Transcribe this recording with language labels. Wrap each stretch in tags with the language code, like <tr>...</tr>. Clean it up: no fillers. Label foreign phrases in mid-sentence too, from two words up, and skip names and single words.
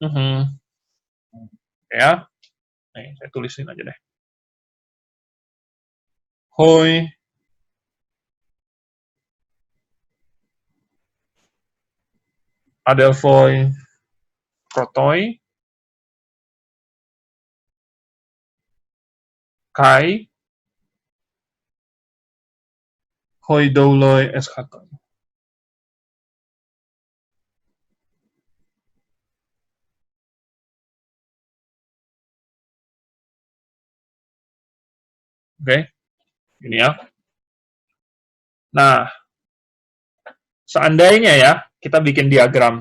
<id>Ya. Nih, saya tulisin aja deh.</id> <el>Οἱ ἀδελφοὶ πρῶτοι καὶ οἱ δοῦλοι ἔσχατοι.</el> <id>Oke, ini ya. Nah, seandainya ya, kita bikin diagram.</id>